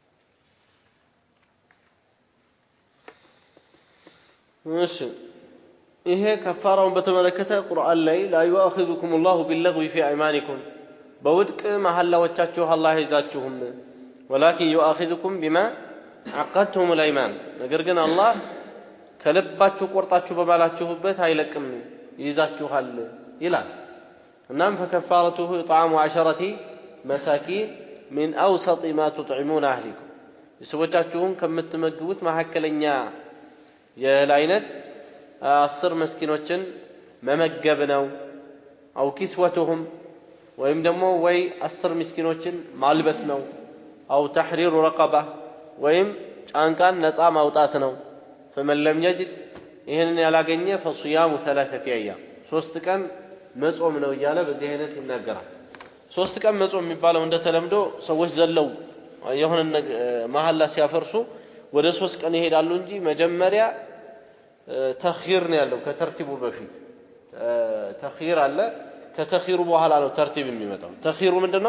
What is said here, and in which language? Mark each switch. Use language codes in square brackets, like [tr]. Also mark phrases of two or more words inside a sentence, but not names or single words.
[am] ماشي ይሄ ከፋራውን በተመለከተ ቁርአን ላይ ላ [ar] يؤاخذكم الله باللغو في ايمانكم [am] በውድቅ መሐላዎቻችሁ አላህ ይዛችሁም [ar] ولكن يؤاخذكم بما عقدتم الايمان [am] ነገር ግን አላህ ከልባችሁ ቆርጣችሁ በባላችሁበት አይለቅም ይዛችኋል ይላል እናም [ar] فكفارته اطعام 10 مساكين من اوسط ما تطعمون اهلكم [am] ሰዎቻችሁን ከምትመግቡት መሐከለኛ የላይነት 10 መስኪኖችን መመገብ ነው [ar] أو كسوتهم [am] ወይም ደግሞ ወይ 10 ምስኪኖችን ማልበስ ነው [ar] أو تحرير رقبة [am] ወይም ጫንቃን ነፃ ማውጣት ነው [ar] فمن لم يجد [am] ይሄንን ያላገኘ [ar] فصيام 3 ايام [am] 3 ቀን መጾም ነው እያለ በዚህ አይነት ይናገራል 3 ቀን መጾም የሚባለው እንደተለምዶ ሰዎች ዘለው የሆነ መሐላ ሲያፈርሱ ወደ 3 ቀን ይሄዳሉ እንጂ መጀመሪያ ተኽይር ነው ያለው ከተርቲቡ በፊት ተኽይር አለ ከተኽይሩ በኋላ ነው ተርቲብ የሚመጣው ተኽይሩ ምንድነው